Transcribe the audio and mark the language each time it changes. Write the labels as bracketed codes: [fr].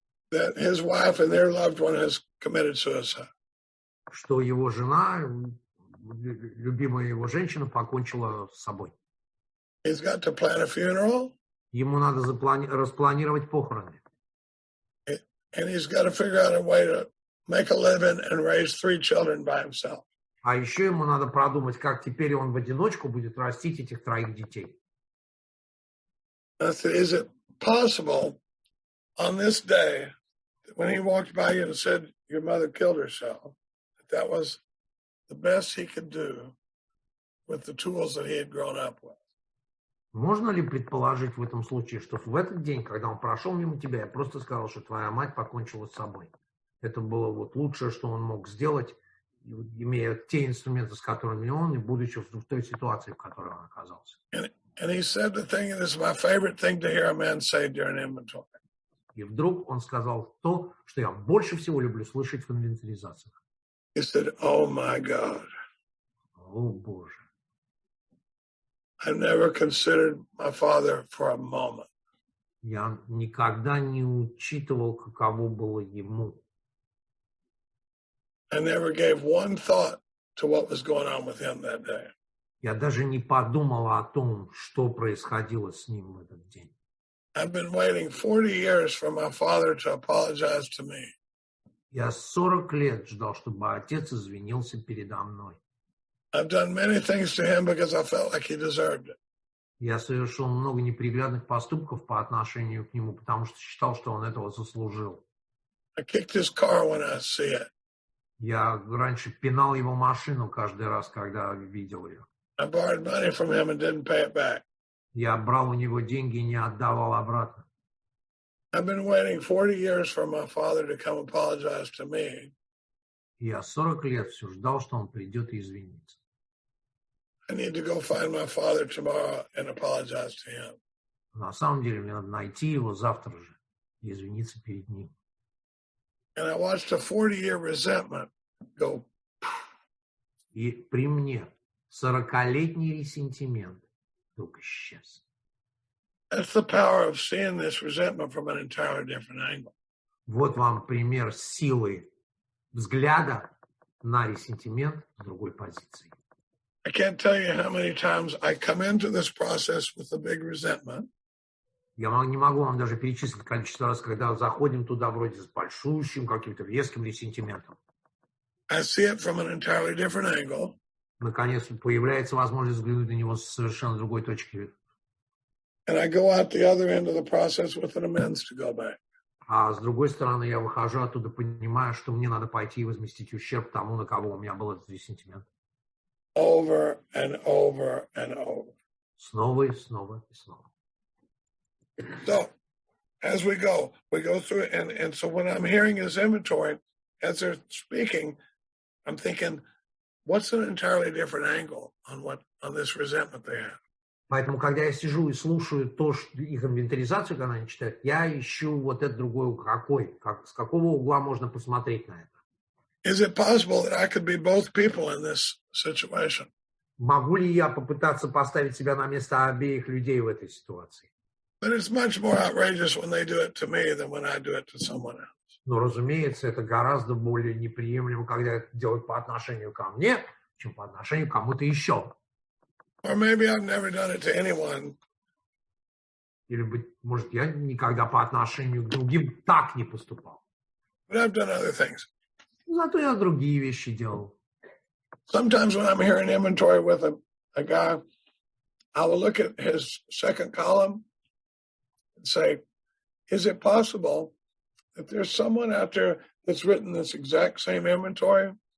[en] That his wife and their loved one has committed suicide. [ru] Что его жена, любимая его женщина, покончила с собой. [en] He's got to plan a funeral. [ru] Ему надо распланировать похороны. [en] And he's got to figure out a way to make a living and raise 3 children by himself. [ru] А еще ему надо продумать, как теперь он в одиночку будет растить этих 3 детей. [en] I said, is it possible on this day, when he walked by you and said your mother killed herself, that was the best he could do with the tools that he had grown up with? [ru] Можно ли предположить в этом случае, что в этот день, когда он прошел мимо тебя, я просто сказал, что твоя мать покончила с собой? Это было вот лучшее, что он мог сделать, имея те инструменты, с которыми он, и будучи в той ситуации, в которой он оказался. [en] And he said the thing, and this is my favorite thing to hear a man say during inventory. [ru] И вдруг он сказал то, что я больше всего люблю слышать в инвентаризациях. [en] He said, oh my God. [ru] О, Боже. [en] I've never considered my father for a moment. [ru] Я никогда не учитывал, каково было ему. [en] I never gave one thought to what was going on with him that day. [ru] Я даже не подумал о том, что происходило с ним в этот день. [en] I've been waiting 40 years for my father to apologize to me. [ru] Я 40 лет ждал, чтобы отец извинился передо мной. [en] I've done many things to him because I felt like he deserved it. [ru] Я совершил много неприглядных поступков по отношению к нему, потому что считал, что он этого заслужил. [en] I kicked his car when I see it. [ru] Я раньше пинал его машину каждый раз, когда видел ее. [en] I borrowed money from him and didn't pay it back. [ru] Я брал у него деньги и не отдавал обратно. [en] I've been waiting 40 years for my father to come apologize to me. [ru] Я 40 лет все ждал, что он придет и извинится. [en] I need to go find my father tomorrow and apologize to him. [ru] На самом деле мне надо найти его завтра же и извиниться перед ним. [en] And I watched a 40-year resentment go. [ru] И при мне 40-летний ресентимент вдруг исчез. [en] That's the power of seeing this resentment from an entirely different angle. [ru] Вот вам пример силы взгляда на ресентимент с другой позиции. [en] I can't tell you how many times I come into this process with a big resentment. [ru] Я не могу вам даже перечислить количество раз, когда заходим туда вроде с большущим каким-то веским ресентиментом. [en] I see it from an entirely different angle. [ru] Наконец появляется возможность взглянуть на него с совершенно другой точки. [en] And I go out the other end of the process with an amends to go back. [ru] А с другой стороны, я выхожу оттуда, понимая, что мне надо пойти и возместить ущерб тому, на кого у меня был этот ресентимент. [en] Over and over and over. [ru] Снова и снова и снова. [en] So, as we go through it. And so when I'm hearing his inventory, as they're speaking, I'm thinking, what's an entirely different angle on this resentment they have? [ru] Поэтому, когда я сижу и слушаю их инвентаризацию, когда они читают, я ищу вот этот другой угол, с какого угла можно посмотреть на это. [en] Is it possible that I could be both people in this situation? [ru] Могу ли я попытаться поставить себя на место обеих людей в этой ситуации? [en] But it's much more outrageous when they do it to me than when I do it to someone else. [ru] Но, разумеется, это гораздо более неприемлемо, когда это делают по отношению ко мне, чем по отношению к кому-то еще. [en] Or maybe I've never done it to anyone. [ru] Или, быть может, я никогда по отношению к другим так не поступал. [en] But I've done other things. [ru] Зато я другие вещи делал. [en] Sometimes when I'm hearing inventory with a guy, I will look at his second column and say, is it possible that there's someone out there that's written this exact same inventory?